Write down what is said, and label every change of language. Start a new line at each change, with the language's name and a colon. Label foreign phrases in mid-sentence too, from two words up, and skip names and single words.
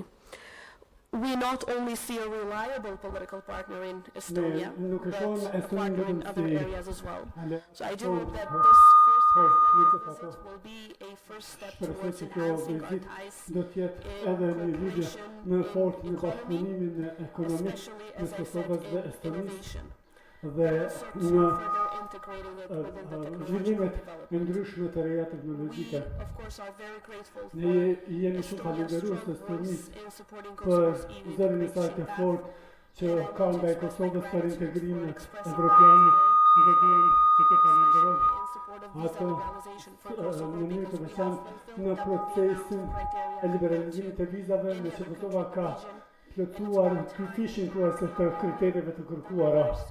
English: We not only see a reliable political partner in Estonia, but a partner in other areas as well. So I do hope that this first visit will be a first step towards enhancing our ties in cooperation, in economy, especially as I said, in innovation.
Albanian: Zhvillimet e ndryshme të reja teknologjike. Ne jemi shumë falenderues të Estonisë për zërin e saj të fortë që ka ndaj Kosovës për integrimin evropian dhe duhem që të falenderoj ato në mënyrë të veçantë në procesin e liberalizimit të vizave, në që Kosova ka plotësuar fishin tuaj të kritereve të kërkuara.